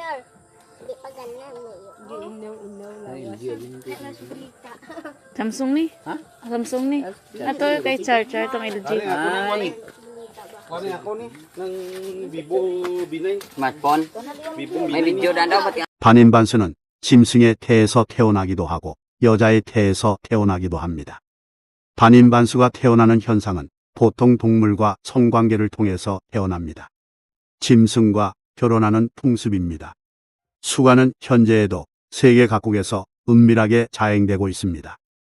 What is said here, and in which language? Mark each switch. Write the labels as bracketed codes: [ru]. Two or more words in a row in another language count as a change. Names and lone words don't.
[ceb] Samsung ni? Ha? Samsung ni. Ato kay charger tong LG. Ay, Kani ako ni ng Vivo B9. smartphone. May video na daw pati. [ko] 반인반수는 짐승의 태에서 태어나기도 하고 여자의 태에서 태어나기도 합니다. 반인반수가 태어나는 현상은 보통 동물과 성관계를 통해서 태어납니다. 짐승과 결혼하는 풍습입니다. 수가는 현재에도 세계 각국에서 은밀하게 자행되고 있습니다.